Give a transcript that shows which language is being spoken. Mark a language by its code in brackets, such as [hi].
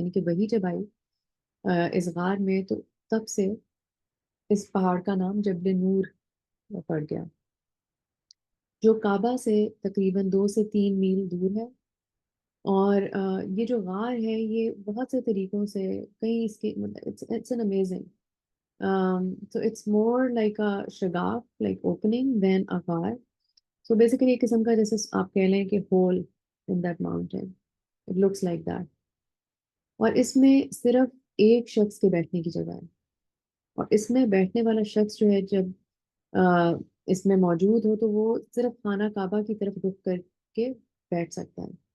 [ur] یعنی کہ وہی جب آئی اس غار میں تو تب سے اس پہاڑ کا نام جبل نور پڑ گیا، جو کعبہ سے تقریباً 2 سے 3 میل دور ہے. اور یہ جو غار ہے یہ بہت سے طریقوں سے کئی اس کے [en] It's an amazing. So it's more like a shagaf, like opening than a ghar. So basically [ur] ایک قسم کا جیسے آپ کہہ لیں کہ [en] hole in that mountain. It looks like that. [ur] اور اس میں صرف ایک شخص کے بیٹھنے کی جگہ ہے، اور اس میں بیٹھنے والا شخص جو ہے جب اس میں موجود ہو تو وہ صرف خانہ کعبہ کی طرف رخ کر کے بیٹھ سکتا ہے.